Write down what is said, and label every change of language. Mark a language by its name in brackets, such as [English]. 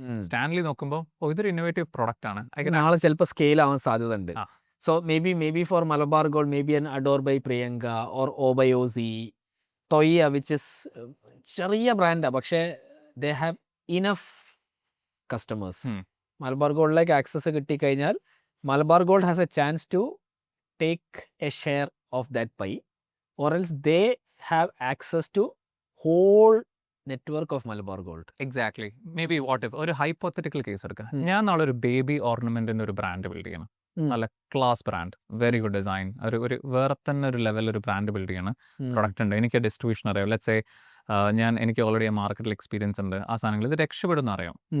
[Malayalam] Stanley നോക്കുമ്പോൾ ഇതൊരു innovative product ആണ്, നാളെ ചിലപ്പോൾ സ്കെയിൽ ആവാൻ സാധ്യത ഉണ്ട്. So may be four Malabar gold may be an adore by Priyanka or oh by Aussie ടൊയ്യ which is ചെറിയ ബ്രാൻഡാണ്, [English] പക്ഷേ they have enough customers. [Malayalam] Malabar ഗോൾഡിലേക്ക് access കിട്ടിക്കഴിഞ്ഞാൽ [English] Malabar gold has a chance to take a share of that pie, or else they have access to whole network of Malabar Gold. Exactly. [Malayalam] May be what if ഒരു hypothetical case എടുക്കുക, ഞാൻ നാളെ ഒരു baby ഓർണമെന്റിന്റെ ഒരു brand build ചെയ്യണം, നല്ല class brand, very good design, ഒരു വേറെ തന്നെ ഒരു ലെവൽ ഒരു ബ്രാൻഡ് ബിൽഡ് ചെയ്യണം. പ്രൊഡക്റ്റ് ഉണ്ട്, എനിക്ക് ഡിസ്ട്രിബ്യൂഷൻ അറിയാം. ലെറ്റ്സ് സേ എനിക്ക് ഓൾറെഡി മാർക്കറ്റിൽ എക്സ്പീരിയൻസ് ഉണ്ട്, ആ സാധനങ്ങൾ ഇത് രക്ഷപ്പെടുന്ന അറിയാം.